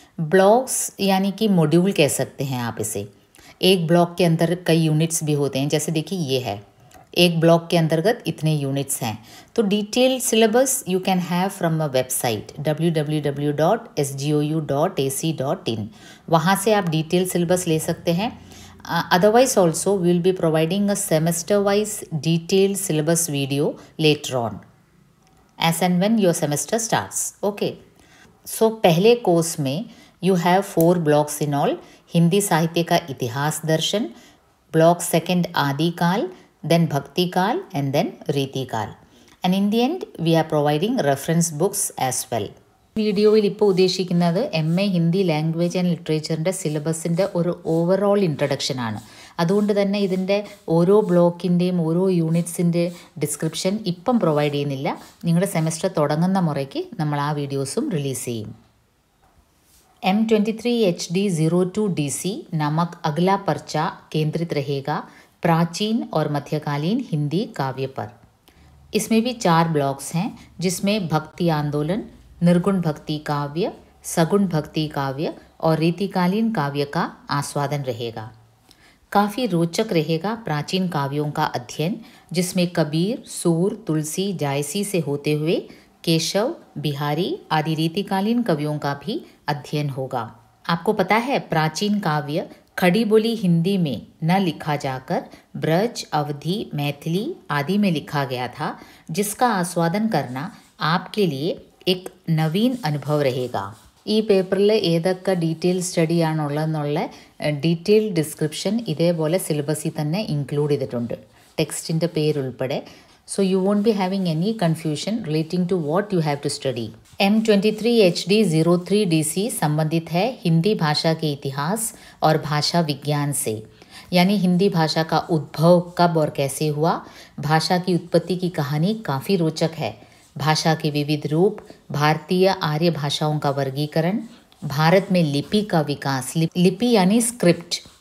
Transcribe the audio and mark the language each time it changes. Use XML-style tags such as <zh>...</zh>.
<hi>Blocks यानी कि module कह सकते हैं आप इसे। एक ब्लॉक के अंदर कई यूनिट्स भी होते हैं, जैसे देखिए ये है, एक ब्लॉक के अंतर्गत इतने यूनिट्स हैं।</hi> <en>तो detail syllabus you can have from a website www.sgou.ac.in।</en> <hi>वहाँ से आप डिटेल सिलेबस ले सकते हैं।</hi> <en>Otherwise also we will be providing a semester wise detailed syllabus video later on as and when your semester starts. Okay, so</en> <hi>पहले course में</hi> <en>you have 4 blocks in all।</en> <hi>Hindi साहित्य का इतिहास दर्शन,</hi> <en>Block second आदिकाल, then भक्ति काल and then रीतिकाल, and in the end we are providing reference books as well.</en> <ml>വീഡിയോയിൽ ഇപ്പോൾ ഉദ്ദേശിക്കുന്നത് എംഎ ഹിന്ദി ലാംഗ്വേജ് ആൻഡ് ലിറ്ററേച്ചറിൻ്റെ സിലബസിൻ്റെ ഒരു ഓവറോൾ ഇൻട്രഡക്ഷനാണ്. അതുകൊണ്ട് തന്നെ ഇതിൻ്റെ ഓരോ ബ്ലോക്കിൻ്റെയും ഓരോ യൂണിറ്റ്സിൻ്റെ ഡിസ്ക്രിപ്ഷൻ ഇപ്പം പ്രൊവൈഡ് ചെയ്യുന്നില്ല. നിങ്ങളുടെ സെമസ്റ്റർ തുടങ്ങുന്ന മുറയ്ക്ക് നമ്മൾ ആ വീഡിയോസും റിലീസ് ചെയ്യും.</ml> <hi>M23HD02DC नामक अगला पर्चा केंद्रित रहेगा प्राचीन और मध्यकालीन हिंदी काव्य पर। इसमें भी 4 ब्लॉक्स हैं, जिसमें भक्ति आंदोलन, निर्गुण भक्ति काव्य, सगुण भक्ति काव्य और रीतिकालीन काव्य का आस्वादन रहेगा। काफ़ी रोचक रहेगा प्राचीन काव्यों का अध्ययन, जिसमें कबीर, सूर, तुलसी, जायसी से होते हुए केशव, बिहारी आदि रीतिकालीन कवियों का भी अध्ययन होगा। आपको पता है, प्राचीन काव्य खड़ी बोली हिंदी में न लिखा जाकर ब्रज, अवधी, मैथिली आदि में लिखा गया था, जिसका आस्वादन करना आपके लिए एक नवीन അനുഭവം रहेगा.</hi> <ml>ഈ പേപ്പറിൽ ഏതൊക്കെ ഡീറ്റെയിൽ സ്റ്റഡി ആണുള്ളതെന്നുള്ള ഡീറ്റെയിൽ ഡിസ്ക്രിപ്ഷൻ ഇതേപോലെ സിലബസിൽ തന്നെ ഇൻക്ലൂഡ് ചെയ്തിട്ടുണ്ട്, ടെക്സ്റ്റിൻ്റെ പേരുൾപ്പെടെ.</ml> <en>So you won't be having any confusion relating to what you have to study.</en> <hi>M23HD03DC संबंधित है हिंदी भाषा के इतिहास और भाषा विज्ञान से, यानी हिंदी भाषा का उद्भव कब और कैसे हुआ। भाषा की उत्पत्ति की कहानी काफ़ी रोचक है। भाषा के विविध रूप, भारतीय आर्य भाषाओं का वर्गीकरण, भारत में लिपि का विकास, लिपि यानी स्क्रिप्ट,</hi>